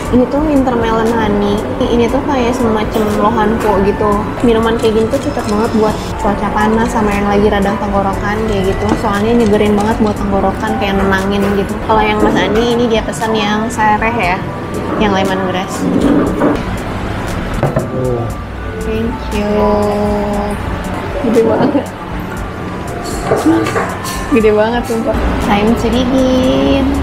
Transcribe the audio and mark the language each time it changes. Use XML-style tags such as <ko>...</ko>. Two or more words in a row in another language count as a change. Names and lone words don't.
<id>Ini tuh</id> <en>wintermelon honey.</en> <id>Ini tuh kayak semacam lohanko gitu. Minuman kayak gini tuh cocok banget buat cuaca panas sama yang lagi radang tenggorokan kayak gitu. Soalnya nyegerin banget buat tenggorokan, kayak nenangin gitu. Kalau yang Mas Andi ini dia pesan yang sereh ya, yang lemongrass.</id> <en>Thank you.</en> <id>Gede banget. Gede banget sumpah.</id> <en>Time to begin.</en>